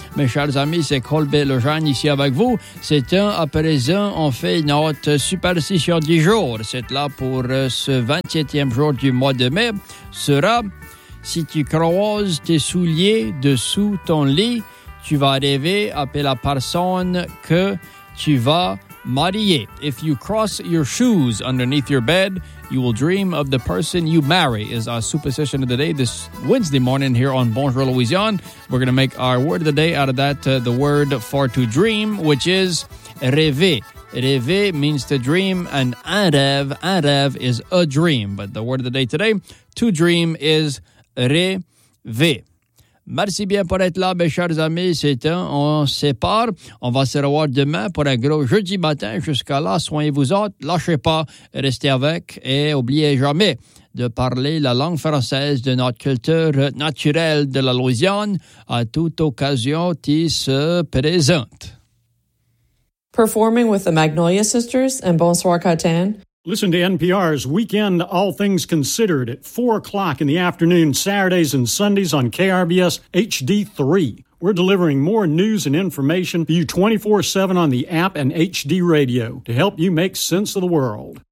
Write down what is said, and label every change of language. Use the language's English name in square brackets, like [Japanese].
[French] Mes chers amis, c'est Colbert Lejeune ici avec vous. C'est un à présent, on fait notre superstition du jour. C'est là pour ce 27e jour du mois de mai. Sera, si tu croises tes souliers dessous ton lit, tu vas rêver après la personne que tu vas marier. [English] If you cross your shoes underneath your bed, you will dream of the person you marry, is our superstition of the day this Wednesday morning here on Bonjour Louisiane. We're going to make our word of the day out of that, the word for to dream, which is rêver. Rêver means to dream, and un rêve is a dream. But the word of the day today, to dream, is rêver. [French] Merci bien pour être là, mes chers amis. C'est un, on sépare. On va se revoir demain pour un gros jeudi matin. Jusqu'à là, soignez-vous autres. Lâchez pas, restez avec et n'oubliez jamais de parler la langue française de notre culture naturelle de la Louisiane à toute occasion qui se présente. [English] Performing with the Magnolia Sisters and Bonsoir Catan. Listen to NPR's Weekend All Things Considered at 4 o'clock in the afternoon, Saturdays and Sundays on KRBS HD3. We're delivering more news and information for you 24/7 on the app and HD radio to help you make sense of the world.